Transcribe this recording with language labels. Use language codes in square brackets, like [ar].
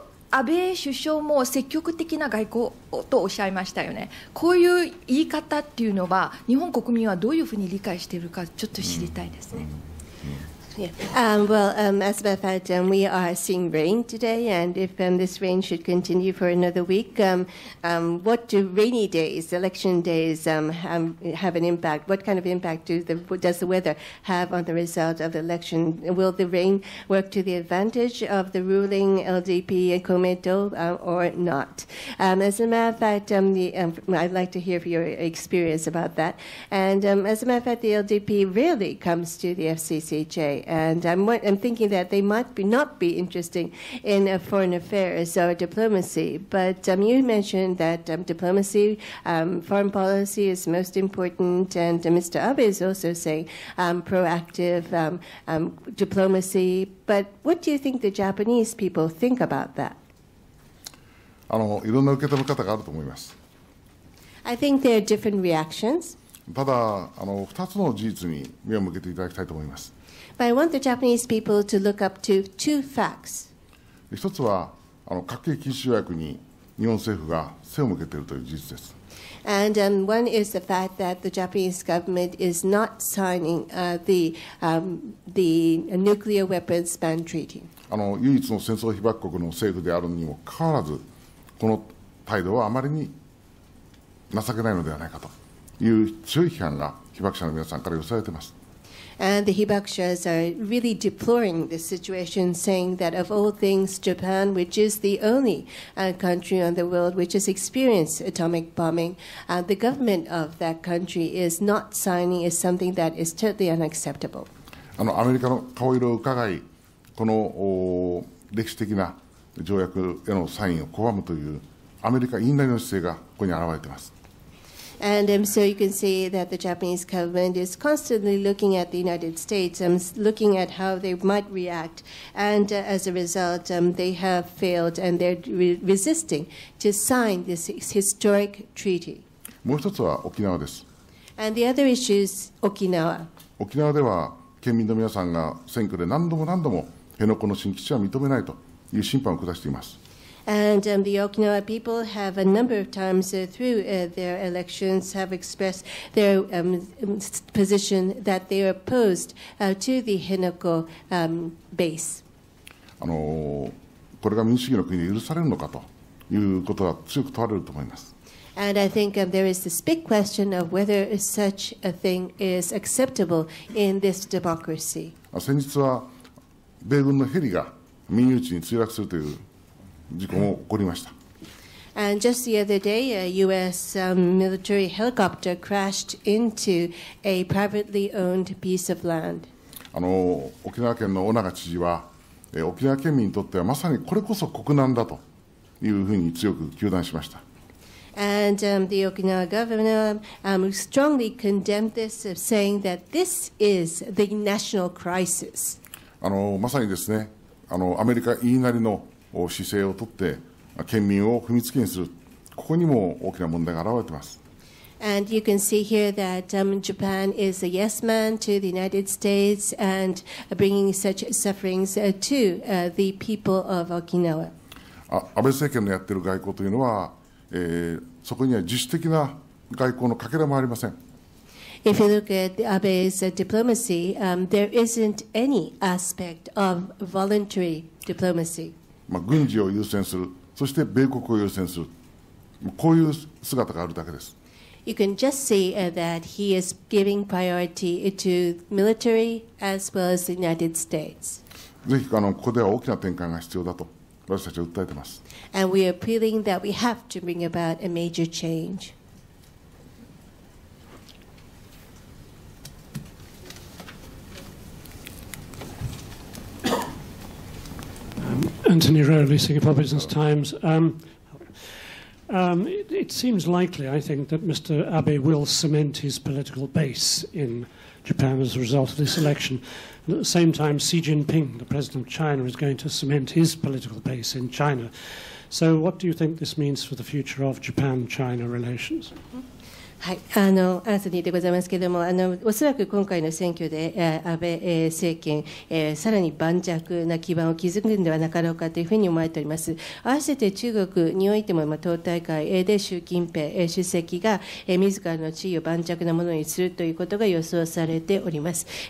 [ja] 安倍首相も積極的な外交とおっしゃいましたよね。こういう言い方っていうのは日本国民はどういうふうに理解しているかちょっと知りたいですね。 [en] Yeah. Well, as a matter of fact, we are seeing rain today, and if this rain should continue for another week, what do rainy days, election days, have an impact? What kind of impact does the weather have on the result of the election? Will the rain work to the advantage of the ruling LDP and Komeito or not? As a matter of fact, I'd like to hear your experience about that. And as a matter of fact, the LDP rarely comes to the FCCJ. And I'm thinking that they might not be interested in foreign affairs or diplomacy. But you mentioned that diplomacy, foreign policy is most important. And Mr. Abe is also saying proactive diplomacy. But what do you think the Japanese people think about that? [ja] いろんな受け止め方があると思います。 [en] I think there are different reactions. [ja] ただ2つの事実に目を向けていただきたいと思います。 [en] But I want the Japanese people to look up to two facts. [ja] 一つは核兵器禁止条約に日本政府が背を向けているという事実です。 [en] And one is the fact that the Japanese government is not signing the nuclear weapons ban treaty. [ja] 唯一の戦争被爆国の政府であるにもかかわらず、この態度はあまりに情けないのではないかという強い批判が被爆者の皆さんから寄せられています。 [en] And the Hibakshas are really deploring this situation, saying that of all things, Japan, which is the only country on the world which has experienced atomic bombing, the government of that country is not signing is something that is totally unacceptable. [ja] アメリカの顔色を伺い、この歴史的な条約へのサインを拒むというアメリカ言いなりの姿勢がここに現れています。 [en] And so you can see that the Japanese government is constantly looking at the United States, looking at how they might react. And as a result, they have failed and they're resisting to sign this historic treaty. [ja] もう一つは沖縄です。 [en] And the other issue is Okinawa. [ja] 沖縄では県民の皆さんが選挙で何度も辺野古の新基地は認めないという審判を下しています。 [en] And the Okinawa people have a number of times through their elections have expressed their position that they are opposed to the Henoko base. [ja] これが民主主義の国で許されるのかということは強く問われると思います。 [en] And I think there is this big question of whether such a thing is acceptable in this democracy. [ja] 先日は米軍のヘリが民有地に墜落するという事故も起こりました。 [en] And just the other day, a U.S. military helicopter crashed into a privately owned piece of land. [ja] 沖縄県の尾長知事は、沖縄県民にとってはまさにこれこそ国難だというふうに強く糾弾しました。 [en] And the Okinawa governor strongly condemned this, saying that this is the national crisis. [ja] まさにですね、アメリカ言いなりの姿勢をとって県民を踏みつけにする、ここにも大きな問題が現れています。 [en] And you can see here that Japan is a yes man to the United States and bringing such sufferings to the people of Okinawa. [ja] 安倍政権のやっている外交というのは、そこには自主的な外交のかけらもありません。 [en] If you look at Abe's diplomacy, there isn't any aspect of voluntary diplomacy. [ja] 軍事を優先する、そして米国を優先する、こういう姿があるだけです。 [en] You can just see that he is giving priority to military as well as the United States. [ja] ぜひここでは大きな転換が必要だと私たちは訴えています。 [en] And we are appealing that we have to bring about a major change. Anthony Rowley, Singapore Business Times. It seems likely, I think, that Mr. Abe will cement his political base in Japan as a result of this election. And at the same time, Xi Jinping, the president of China, is going to cement his political base in China. So what do you think this means for the future of Japan-China relations? [ja] はい、アンソニーでございますけれども、おそらく今回の選挙で安倍政権、さらに盤石な基盤を築くのではなかろうかというふうに思われております。合わせて中国においても、党大会で習近平主席が自らの地位を盤石なものにするということが予想されております。